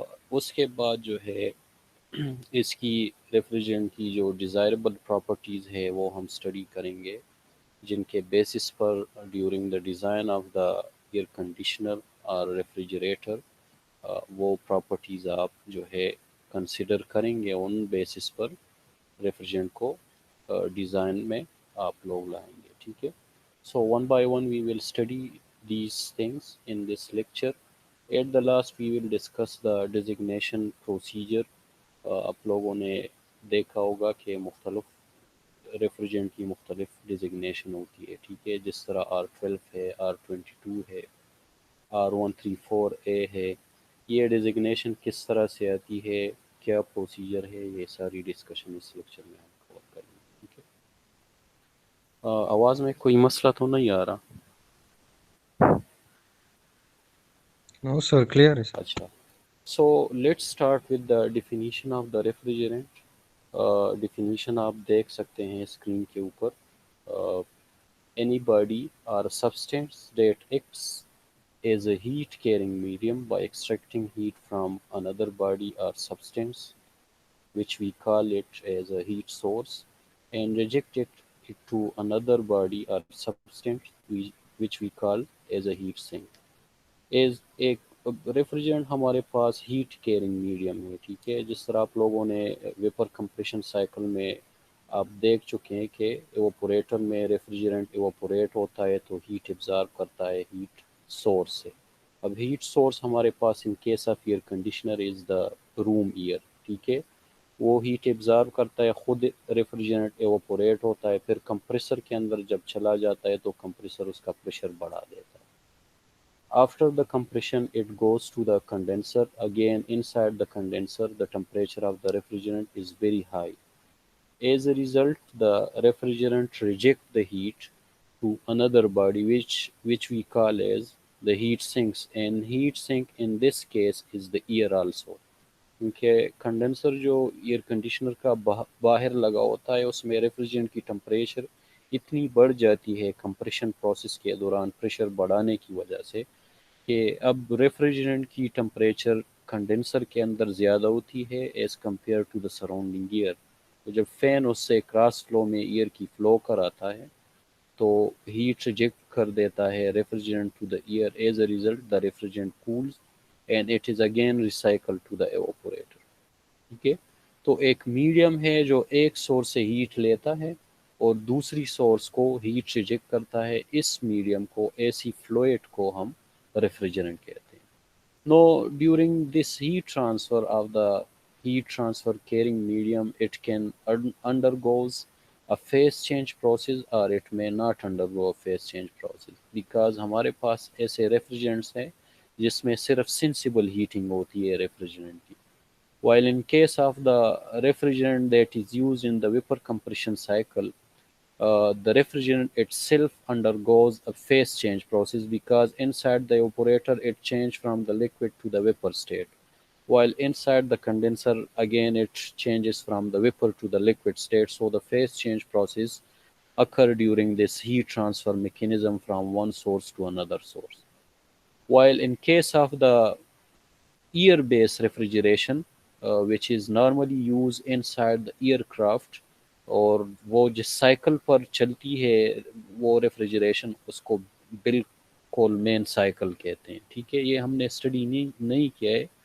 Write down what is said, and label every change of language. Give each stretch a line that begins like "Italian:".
Urdu: اس کے بعد جو ہے اس کی ریفریجرنٹ کی جو ڈیزائربل پراپرٹیز ہے وہ ہم اسٹڈی کریں گے، جن کے basis per
English: during the design of the air conditioner
Urdu: اور ریفریجریٹر وہ پراپرٹیز آپ جو ہے کنسیڈر کریں گے. ان بیسس پر ریفریجرنٹ کو ڈیزائن میں آپ لوگ لائیں گے.
English: ٹھیک ہے. So one by one we will study these things in this lecture. At the last we will discuss the designation procedure.
Urdu: آپ لوگوں نے دیکھا ہوگا کہ مختلف ریفریجرنٹ کی مختلف ڈیزگنیشن ہوتی ہے. ٹھیک ہے. جس طرح R12 ہے، R22 ہے، R134A ہے. یہ ڈیزگنیشن کس طرح سے آتی ہے، کیا پروسیجر ہے، یہ ساری ڈسکشن اس لیکچر میں ہم کور کریں گے. ٹھیک ہے. آواز میں کوئی مسئلہ تو نہیں آ رہا؟
English: No sir, clear
Urdu: ہے
English: sir.
Urdu: اچھا.
English: So let's start with the definition of the refrigerant.
Urdu: Definition آپ دیکھ سکتے ہیں اسکرین کے اوپر.
English: Any body or substance that acts as a heat carrying medium by extracting heat from another body or substance, which we call it as a heat source, and reject it to another body or substance, which we call as a heat sink.
Urdu: As ایک ریفریجرنٹ ہمارے پاس heat caring medium ہے. ٹھیک ہے. جس طرح آپ لوگوں نے ویپر کمپریشن سائیکل میں آپ دیکھ چکے ہیں کہ ایوپوریٹر میں ریفریجرنٹ ایوپوریٹ ہوتا ہے تو ہیٹ ابزارب کرتا ہے ہیٹ سورس سے. اب
English: heat source
Urdu: ہمارے پاس
English: In case of air conditioner is the room air.
Urdu: ٹھیک ہے. وہ ہیٹ ابزارب کرتا ہے، خود ریفریجرنٹ ایوپوریٹ ہوتا ہے، پھر کمپریسر کے اندر جب چلا جاتا ہے تو کمپریسر اس کا پریشر بڑھا دیتا ہے.
English: After the compression, it goes to the condenser. Again, inside the condenser, the temperature of the refrigerant is very high. As a result, the refrigerant rejects the heat to another body, which we call as the heat sinks. And heat sink in this case is the air also.
Urdu: کیونکہ condenser جو air conditioner کا باہر لگا ہوتا ہے، اس میں ریفریجرنٹ کی temperature اتنی بڑھ جاتی ہے کمپریشن پروسیس کے دوران پریشر بڑھانے کی وجہ سے کہ اب ریفریجرنٹ کی ٹمپریچر کنڈنسر کے اندر زیادہ ہوتی ہے
English: As compare to the surrounding air.
Urdu: تو جب فین اس سے کراس فلو میں ایئر کی فلو کراتا ہے تو ہیٹ ریجیکٹ کر دیتا ہے ریفریجرنٹ
English: To the air. As a result the refrigerant cools and it is again recycle to the evaporator.
Urdu: ٹھیک ہے. تو ایک میڈیم ہے جو ایک سورس سے ہیٹ لیتا ہے اور دوسری سورس کو ہیٹ ریجیکٹ کرتا ہے. اس میڈیم کو، ایسی فلوئڈ کو ہم ریفریجرنٹ کہتے ہیں.
English: now during this heat transfer of the heat transfer carrying medium, it can undergoes a phase change process or it may not undergo a phase change process, because
Urdu: ہمارے پاس ایسے ریفریجرنٹس ہیں جس میں صرف سینسیبل ہیٹنگ ہوتی ہے ریفریجرنٹ کی.
English: While in case of the refrigerant that is used in the vapor compression cycle, the refrigerant itself undergoes a phase change process, because inside the evaporator it changes from the liquid to the vapor state, while inside the condenser again it changes from the vapor to the liquid state. So the phase change process occur during this heat transfer mechanism from one source to another source. While in case of the air based refrigeration, which is normally used inside the aircraft,
Urdu: اور وہ جس cycle پر چلتی ہے وہ refrigeration, اس کو بالکل مین cycle کہتے ہیں. ٹھیک ہے. یہ ہم نے اسٹڈی نہیں کیا ہے،